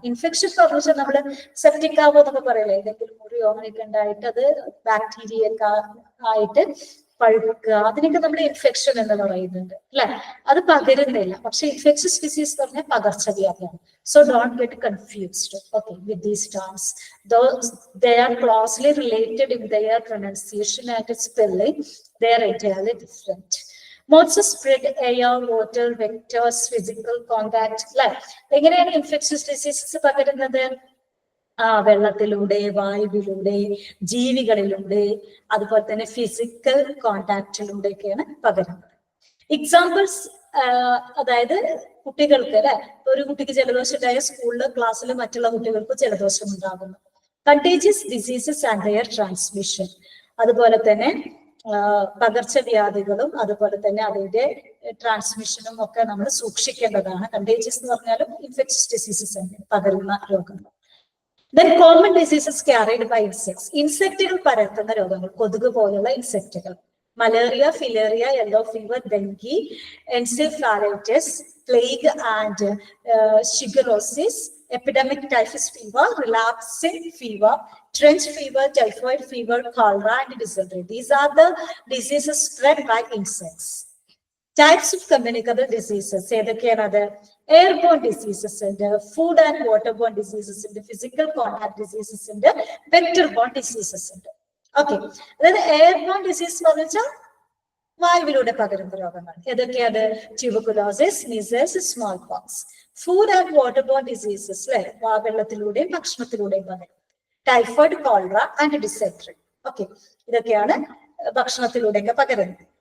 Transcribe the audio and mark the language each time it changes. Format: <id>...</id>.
<ml>Infection പറഞ്ഞാൽ നമ്മള് septic ആവോ എന്നൊക്കെ പറയല്ലേ, എന്തെങ്കിലും മുറിയോ അങ്ങനെയൊക്കെ ഉണ്ടായിട്ട് അത് ബാക്ടീരിയ ഒക്കെ ആയിട്ട് പഴുക്കുക, അതിനൊക്കെ നമ്മൾ ഇൻഫെക്ഷൻ എന്ന് പറയുന്നുണ്ട് അല്ലെ. അത് പകരുന്നില്ല. പക്ഷെ ഇൻഫെക്ഷ്യസ് ഡിസീസ് എന്ന് പറഞ്ഞാൽ പകർച്ചവ്യാധിയാണ്.</ml> <en>So don't get confused okay with these terms. They are closely related in their pronunciation and spelling. They are entirely different. Modes of spread air, water, vectors, physical contact.</en> <ml>അല്ലെ, എങ്ങനെയാണ് infectious diseases പകരുന്നത്? വെള്ളത്തിലൂടെ, വായുവിലൂടെ, ജീവികളിലൂടെ, അതുപോലെ തന്നെ physical കോണ്ടാക്റ്റിലൂടെയൊക്കെയാണ് പകരുന്നത്. Examples, അതായത് കുട്ടികൾക്ക് അല്ലെ, ഒരു കുട്ടിക്ക് ജലദോഷം ഉണ്ടായ സ്കൂളിൽ ക്ലാസ്സിൽ മറ്റുള്ള കുട്ടികൾക്ക് ജലദോഷം ഉണ്ടാകുന്നു.</ml> <en>contagious diseases and their transmission,</en> <ml>അതുപോലെ തന്നെ പകർച്ചവ്യാധികളും അതുപോലെ തന്നെ അതിന്റെ ട്രാൻസ്മിഷനും ഒക്കെ നമ്മൾ സൂക്ഷിക്കേണ്ടതാണ്. കണ്ടേജിയസ് എന്ന് പറഞ്ഞാലും ഇൻഫെക്ഷ്യസ് ഡിസീസസ് പകരുന്ന രോഗങ്ങൾ.</ml> <en>Then common diseases carried by insects.</en> <ml>ഇൻസെക്റ്റുകൾ പരത്തുന്ന രോഗങ്ങൾ, കൊതുക് പോലുള്ള ഇൻസെക്റ്റുകൾ.</ml> <en>Malaria, filaria, yellow fever, dengue, encephalitis, plague and shigellosis, epidemic typhus fever, relapsing fever, trench fever, typhoid fever, cholera and dysentery. These are the diseases spread by insects. Types of communicable diseases,</en> <ml>ഏതൊക്കെയാണ്?</ml> <en>Airborne diseases ഉണ്ട്, food and waterborne diseases ഉണ്ട്, physical contact diseases ഉണ്ട്, vector-borne diseases ഉണ്ട്.</en> <ml>Okay, അതായത് airborne disease എന്ന് പറഞ്ഞാൽ വായുവിലൂടെ പകരുന്ന രോഗങ്ങൾ. ഏതൊക്കെയാണ്?</ml> <en>Tuberculosis, measles, smallpox. Food and waterborne diseases, അല്ലെ,</en> <ml>വെള്ളത്തിലൂടെയും ഭക്ഷണത്തിലൂടെയും പകരും.</ml> <en>Typhoid, cholera and dysentery. Okay,</en> <ml>ഇതൊക്കെയാണ് ഭക്ഷണത്തിലൂടെയൊക്കെ പകരുന്നത്.</ml>